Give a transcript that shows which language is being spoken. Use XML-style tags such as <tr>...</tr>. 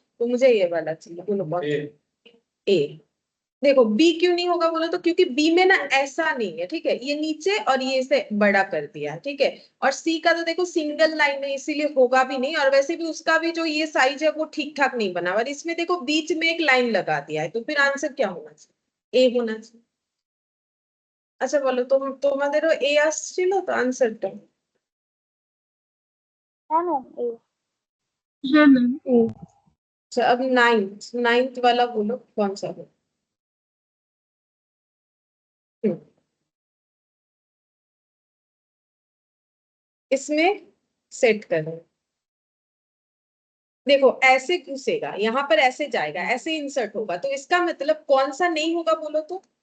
<hi>तो मुझे ये वाला चाहिए, बोलो कौन? ए। देखो बी क्यों नहीं होगा बोलो तो, क्योंकि बी में ना ऐसा नहीं है, ठीक है, ये नीचे और ये से बड़ा कर दिया है, ठीक है। और सी का तो देखो सिंगल लाइन है, इसीलिए होगा भी नहीं, और वैसे भी उसका भी जो ये साइज है वो ठीक ठाक नहीं बना, और इसमें देखो बीच में एक लाइन लगा दिया है, तो फिर आंसर क्या होना चाहिए? ए होना चाहिए। अच्छा बोलो,</hi> <bn>তোমাদেরও এ আসছিল তো आंसरটা?</bn> <hi>हाँ मैम ए। हाँ मैम ए। अच्छा अब नाइन्थ वाला बोलो कौन सा हो? इसमें सेट करो, देखो ऐसे घुसेगा, यहाँ पर ऐसे जाएगा, ऐसे इंसर्ट होगा, तो इसका मतलब कौन सा नहीं होगा बोलो तो?</hi>